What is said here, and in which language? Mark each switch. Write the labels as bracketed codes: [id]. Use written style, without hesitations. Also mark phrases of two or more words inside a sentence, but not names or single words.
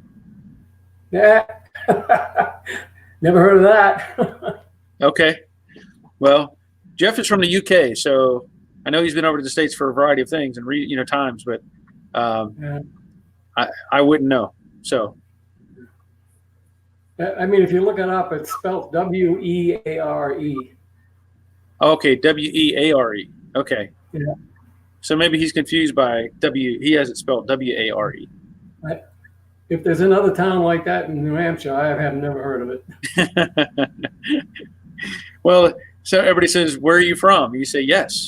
[en] Yeah. Never heard of that. Okay. Well, Jeff is from the UK, so I know he's been over to the States for a variety of things and times, but I wouldn't know. So. I mean, if you look it up, it's spelled W-E-A-R-E. Okay, W-E-A-R-E. Okay. Yeah. So maybe he's confused by he has it spelled W-A-R-E. If there's another town like that in New Hampshire, I have never heard of it. Well, So everybody says, "Where are you from?" You say, "Yes."